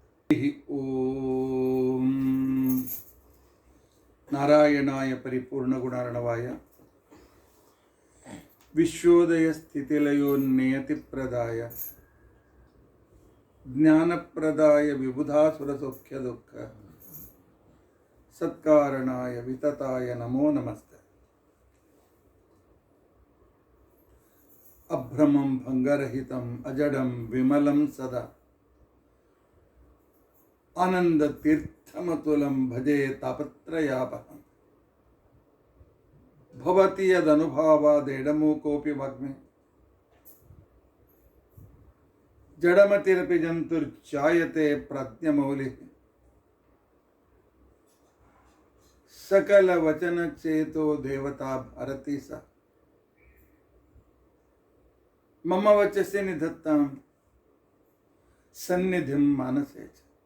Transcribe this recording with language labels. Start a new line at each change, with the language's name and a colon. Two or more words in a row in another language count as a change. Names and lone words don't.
Sanskrit: ಓಂ ನಾರಾಯಣಾಯ ಪರಿಪೂರ್ಣಗುಣಾರ್ಣವಾಯ ವಿಶ್ವೋದಯ ಸ್ಥಿತಿಲಯೋನ್ನಿಯತಿಪ್ರದಾಯ ಜ್ಞಾನಪ್ರದಾಯ ವಿಬುಧಾಸುರಸೌಖ್ಯ ದುಃಖ ಸತ್ಕಾರಣಾಯ ವಿತತಾಯ ನಮೋ ನಮಸ್ತೆ. ಅಭ್ರಮಂ ಭಂಗರಹಿತಂ ಅಜಡಂ ವಿಮಲಂ ಸದಾ ಆನಂದ ತೀರ್ಥಮತುಲಂ ಭಜೆ ತಾಪತ್ರಯಾಪಹಂ ಭವತಿ ಯದನುಭಾವಾದೇಡಮೂಕೋಪಿ ವಾಗ್ಮಿ ಜಡಮತಿರಪಿ ಜಂತುರ್ಚಾಯತೆ ಪ್ರಾಜ್ಞಮೌಲಿಃ ಸಕಲ ವಚನ ಚೇತೋ ದೇವತಾ ಭಾರತೀ ಸ ಮಮ ವಚಸಿ ನಿಧತ್ತಾಂ ಸನ್ನಿಧಿಂ ಮಾನಸೇ ಚ.